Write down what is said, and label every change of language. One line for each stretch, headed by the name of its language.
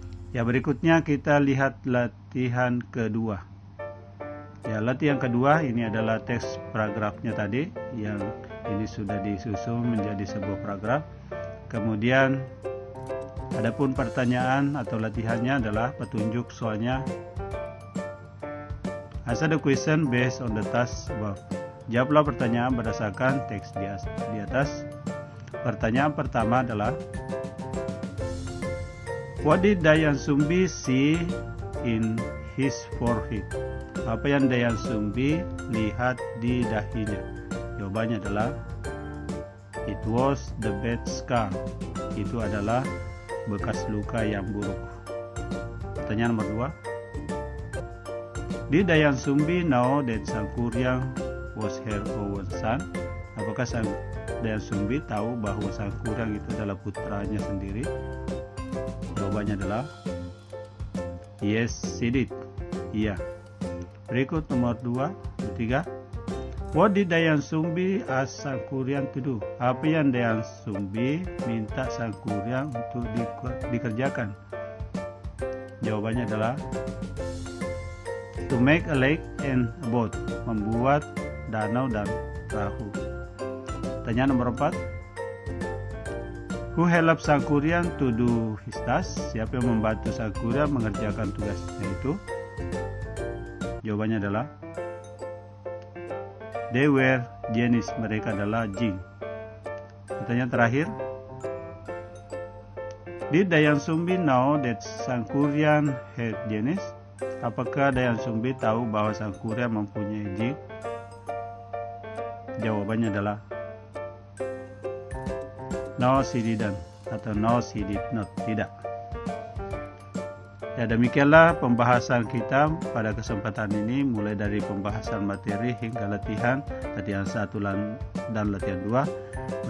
Indonesian: Ya, berikutnya kita lihat latihan kedua. Ya, latihan kedua ini adalah teks paragrafnya tadi, yang ini sudah disusun menjadi sebuah paragraf. Kemudian adapun pertanyaan atau latihannya adalah petunjuk soalnya
English: Answer the question based on the task above.
Indonesian: Jawablah pertanyaan berdasarkan teks di atas. Pertanyaan pertama adalah,
English: what did Dayan Sumbi see in his forehead?
Indonesian: Apa yang Dayan Sumbi lihat di dahinya? Jawabannya adalah,
English: it was the bad scar.
Indonesian: Itu adalah bekas luka yang buruk. Pertanyaan nomor 2.
English: Did Dayan Sumbi know that Sangkuriang was her own son?
Indonesian: Apakah Dayan Sumbi tahu bahwa Sangkuriang itu adalah putranya sendiri? Jawabannya adalah,
English: yes, she did.
Indonesian: Iya. Berikut nomor 3.
English: What did Dayan Sumbi ask Sangkuriang to do?
Indonesian: Apa yang Dayan Sumbi minta Sangkuriang untuk dikerjakan? Jawabannya adalah,
English: to make a lake and a boat.
Indonesian: Membuat danau dan perahu. Pertanyaan nomor 4.
English: Who helped Sangkuriang to do his task?
Indonesian: Siapa yang membantu Sangkuriang mengerjakan tugasnya itu? Jawabannya adalah,
English: they were genies.
Indonesian: Mereka adalah jin. Pertanyaan terakhir.
English: Did Dayan Sumbi know that Sangkuriang had genies?
Indonesian: Apakah Dayan Sumbi tahu bahwa Sangkuriang mempunyai jin? Jawabannya adalah,
English: no, she didn't.
Indonesian: Atau
English: no, she did not.
Indonesian: Tidak. Ya, demikianlah pembahasan kita pada kesempatan ini, mulai dari pembahasan materi hingga latihan 1 dan latihan 2.